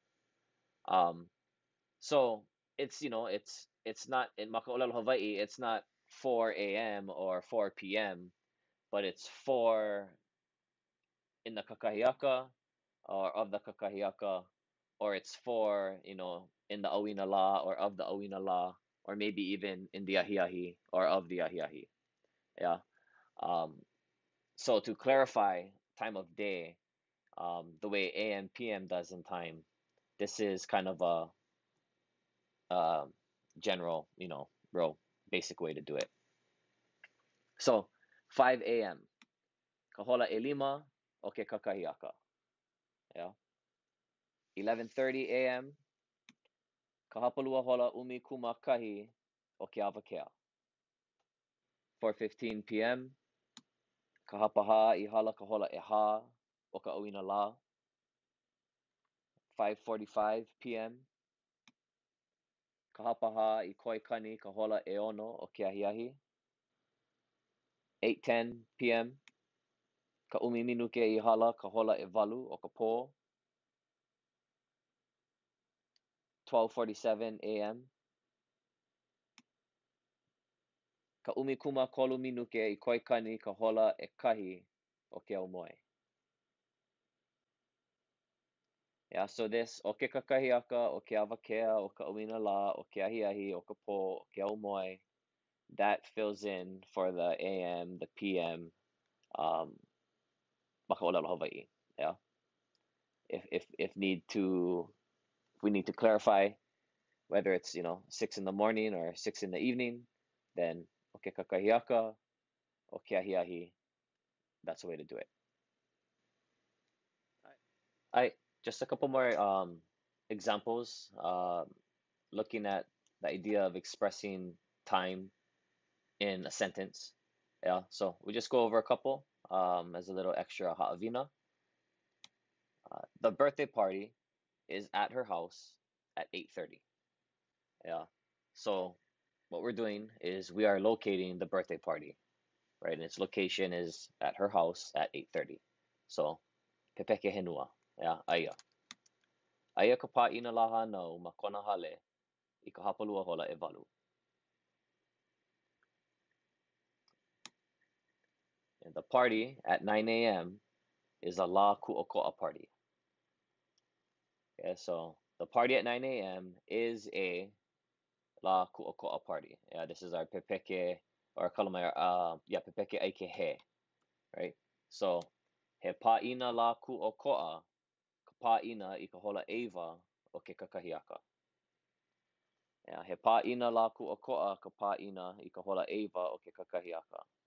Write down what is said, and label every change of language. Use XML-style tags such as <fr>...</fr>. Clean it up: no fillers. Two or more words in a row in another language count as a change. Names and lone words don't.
<en>So it's not in</en> <haw>Makaʻolelo Hawaii,</haw> <en>it's not 4 a.m. or 4 p.m., but it's 4 in the kakahiaka or of the kakahiaka, or it's 4, in the</en> <haw>ʻAwina la</haw> <en>or of the</en> <haw>ʻAwina la,</haw> <en>or maybe even in the ahiahi or of the ahiahi. Yeah. So to clarify time of day, the way AM PM does in time, this is kind of a general, real basic way to do it. So 5 a.m.</en> <haw>Ka hola ʻelima o ke kakahiaka.</haw> <en>Yeah. 11:30 a.m.</en> <haw>Ka hapalua hola ʻumikūmākahi o ke awakea. 4:15 p.m. Ka hapaha I hala ka hola ʻeha o ka ʻAwina la.</haw> <en>5:45 p.m.</en> <haw>Ka hapaha I koikani ka hola ʻeono o ke ahiahi.</haw> <en>8:10 p.m.</en> <haw>Ka ʻumi minuke I hala ka hola ʻewalu o ka pō.</haw> <en>12:47 a.m.</en> <haw>Ka ʻumikūmākolu minuke I koikani ka hola ʻekahi o ke aumoe.</haw> <en>Yeah, so this</en> <haw>o ke kakahiaka, o ke awakea, o ka ʻawina la, o ke ahiahi, o ka pō, o ke aumoe,</haw> <en>that fills in for the AM, the PM,</en> <haw>Makaʻolelo Hawaiʻi.</haw> <en>Yeah. If we need to clarify whether it's 6 in the morning or 6 in the evening, then</en> <haw>o ke kakahiaka, o ke ahiahi,</haw> <en>that's the way to do it. Just a couple more examples, looking at the idea of expressing time in a sentence. Yeah, so we just go over a couple as a little extra Haʻawina. The birthday party is at her house at 8:30. Yeah, so what we're doing is we are locating the birthday party, right? And its location is at her house at 8:30. So,</en> <haw>pepeke henua. Yeah, aia. Aia ka pāʻina la hānau ma kona hale I ka hapalua hola ʻewalu.</haw> <en>And the party at 9 a.m. is a</en> <haw>la kuʻokoʻa</haw> <en>party. Okay, so the party at 9 a.m. is a</en> <haw>la kuʻokoʻa</haw> <en>party. Yeah, this is our pepeke or kalamai,</en> <haw>pepeke ai ke he,</haw> <en>right?</en> <haw>So he pāina la kuʻokoʻa, ka pāina I ka hola ʻewa o ke kakahiaka. Yeah, he pāina la kuʻokoʻa, ka pāina I ka hola ʻewa o ke kakahiaka.</haw>